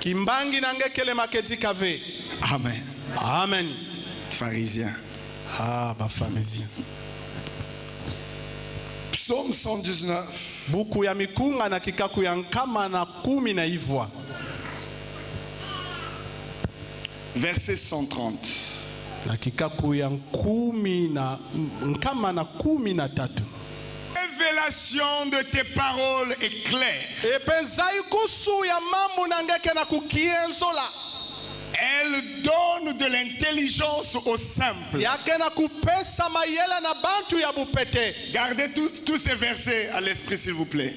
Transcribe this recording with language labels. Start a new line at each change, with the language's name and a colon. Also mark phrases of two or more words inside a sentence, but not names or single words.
French: Amen. Amen. Pharisiens. Ah, bah pharisiens. Psaume 119. Verset 130. na kikaku ya 13. Révélation de tes paroles est claire. Elle donne de l'intelligence aux simples. Gardez tous ces versets à l'esprit, s'il vous plaît.